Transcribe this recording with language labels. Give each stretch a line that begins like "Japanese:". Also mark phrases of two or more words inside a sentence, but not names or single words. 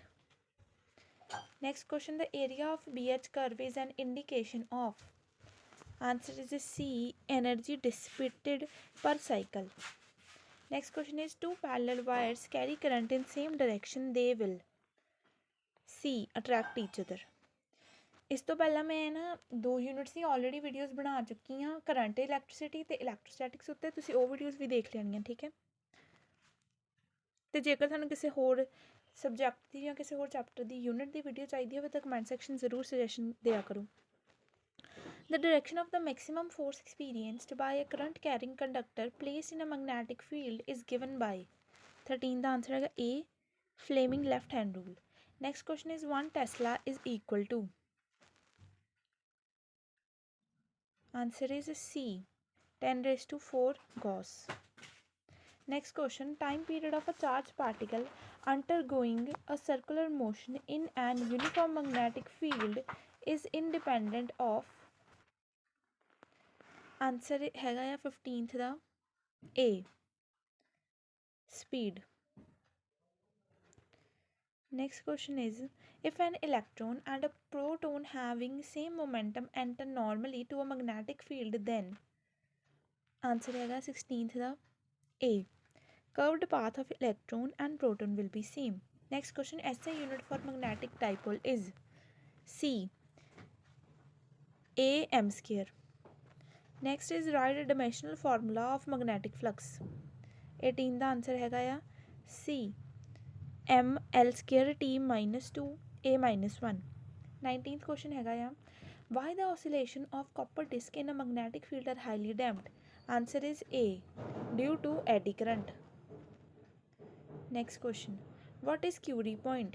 English: Next question the area of BH curve is an indication of answer is C energy dissipated per cycle. Next question is two parallel wires carry current in same direction, they will C attract each other.
Punjabi: ਇਸ ਤੋਂ ਪਹਿਲਾਂ ਮੈਂ ਨਾ 2 ਯੂਨਿਟਸ ਦੀ
English: already videos
Punjabi: ਬਣਾ ਚੁੱਕੀ ਹਾਂ
English: current electricity
Punjabi: ਤੇ ਇਲੈਕਟ੍ਰੋਸਟੈਟਿਕਸ ਉੱਤੇ, ਤੁਸੀਂ ਉਹ ਵੀਡੀਓਜ਼ ਵੀ ਦੇਖ ਲੈਣੀਆਂ, ਠੀਕ ਹੈ। ਤੇ ਜੇਕਰ ਤੁਹਾਨੂੰ ਕਿਸੇ ਹੋਰ ਸਬਜੈਕਟ ਦੀ ਜਾਂ ਕਿਸੇ ਹੋਰ ਚੈਪਟਰ ਦੀ ਯੂਨਿਟ ਦੀ ਵੀਡੀਓ ਚਾਹੀਦੀ ਹੋਵੇ ਤਾਂ
English: comment section
Punjabi: ਜ਼ਰੂਰ ਸੁਜੈਸ਼ਨ ਦਿਆ ਕਰੋ।
English: The direction of the maximum force experienced by a current carrying conductor placed in a magnetic field is given by
Punjabi: 13 ਦਾ ਆਨਸਰ ਹੈਗਾ
English: A Fleming left hand rule. Next question is 1 Tesla is equal to answer is C 10 raised to 4 Gauss. Next question time period of a charged particle undergoing a circular motion in an uniform magnetic field is independent of answer
Punjabi: ਹੈਗਾ ਆ 15th ਦਾ
English: A speed. Next question is if an electron and a proton having same momentum enter normally to a magnetic field then answer
Punjabi: ਹੈਗਾ 16th ਦਾ
English: A curved path of electron and proton will be same. Next question SI unit for magnetic dipole is C A m square. Next is write a dimensional formula of magnetic flux.
Punjabi: 18 ਦਾ ਆਨਸਰ ਹੈਗਾ ਆ C.
English: M L square T minus 2 A minus 1. 19th question
Punjabi: ਹੈਗਾ ਆ
English: why the oscillation of copper disc in a magnetic field are highly damped? Answer is A. Due to eddy current. Next question. What is Curie point?